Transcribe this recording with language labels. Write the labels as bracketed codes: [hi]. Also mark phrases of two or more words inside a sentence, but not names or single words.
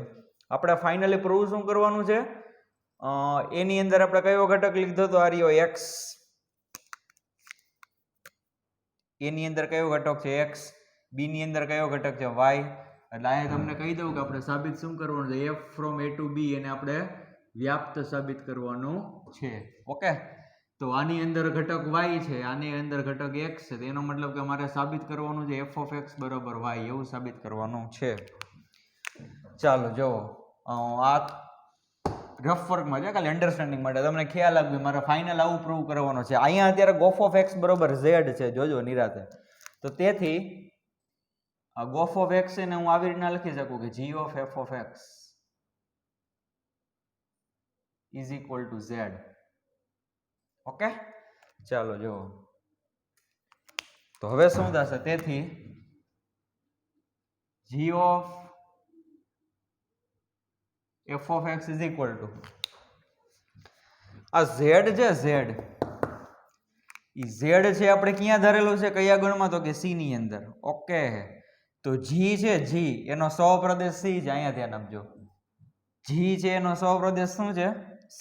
[gu] આપણે [en] finally prove [gu] શું કરવાનું છે, એની અંદર આપણે કયો ઘટક લીધો તો આ રહ્યો x, એની અંદર કયો ઘટક છે x, બી ની અંદર કયો ઘટક છે y. એટલે અહીંયા તમને કહી દઉં કે આપણે સાબિત શું કરવાનું છે, [en] f from a to b [gu] એને આપણે વ્યાપ્ત સાબિત કરવાનું છે. ઓકે, તો આની અંદર ઘટક y છે, આની અંદર ઘટક x છે, તો એનો મતલબ કે અમારે સાબિત કરવાનું છે [en] f of x [gu] બરાબર y, એવું સાબિત કરવાનું છે. ચાલો જો આ રફ વર્કમાં છે, ખાલી અન્ડરસ્ટેન્ડિંગ માટે તમને ખ્યાલ આવ્યો મારે ફાઇનલ આવું પ્રૂવ કરવાનો છે. અહીંયા અત્યારે [en] gof of x [gu] બરોબર z છે, જોજો નિરાતે. તો તેથી આ [en] gof of x [gu] ને હું આવી રીતના લખી શકું કે [en] g of f of x is equal to z. [gu] ઓકે, ચાલો જો તો હવે શું થશે, તેથી [en] g of f of x is equal to [gu] આ z છે, z છે આપણે ક્યાં ધરેલું છે, કયા ગણમાં, તો કે c ની અંદર. ઓકે, તો g છે, g એનો સહપ્રદેશ c છે, અહીંયા ધ્યાન આપજો. g છે એનો સહપ્રદેશ શું છે c.